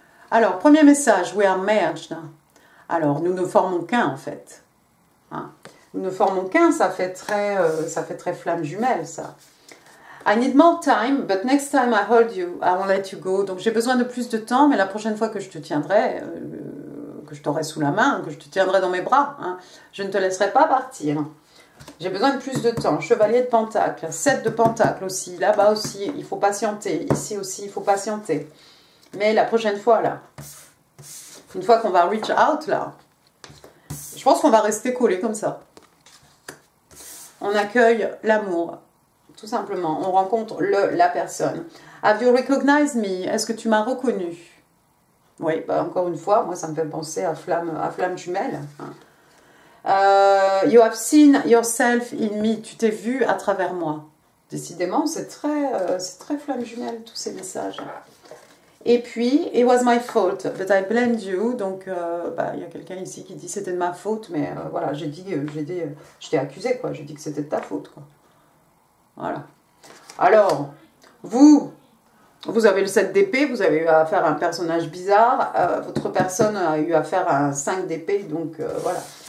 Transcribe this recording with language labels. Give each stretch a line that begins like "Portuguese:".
French: Alors, premier message,
English: we are merged.
French: Alors, nous ne formons qu'un, en fait. Hein. Nous ne formons qu'un, ça fait très flamme jumelle, ça.
English: I need more time, but next time I hold you, I won't let you go.
French: Donc, j'ai besoin de plus de temps, mais la prochaine fois que je te tiendrai, que je t'aurai sous la main, que je te tiendrai dans mes bras, hein, je ne te laisserai pas partir. J'ai besoin de plus de temps. Chevalier de Pentacle, 7 de Pentacle aussi, là-bas aussi, il faut patienter. Ici aussi, il faut patienter. Mais la prochaine fois, là, une fois qu'on va reach out, là, je pense qu'on va rester collé comme ça. On accueille l'amour, tout simplement. On rencontre la personne.
English: Have you recognized me?
French: Est-ce que tu m'as reconnu? Oui, bah encore une fois, moi, ça me fait penser à flamme jumelle. Hein.
English: You have seen yourself in me.
French: Tu t'es vu à travers moi. Décidément, c'est très flamme jumelle, tous ces messages. Et puis,
English: it was my fault, but I blamed you.
French: Donc, y a quelqu'un ici qui dit c'était de ma faute, mais voilà, je t'ai accusé, quoi. J'ai dit que c'était de ta faute, quoi. Voilà. Alors, vous avez le 7 d'épée, vous avez eu affaire à un personnage bizarre, votre personne a eu affaire à un 5 d'épée, donc voilà.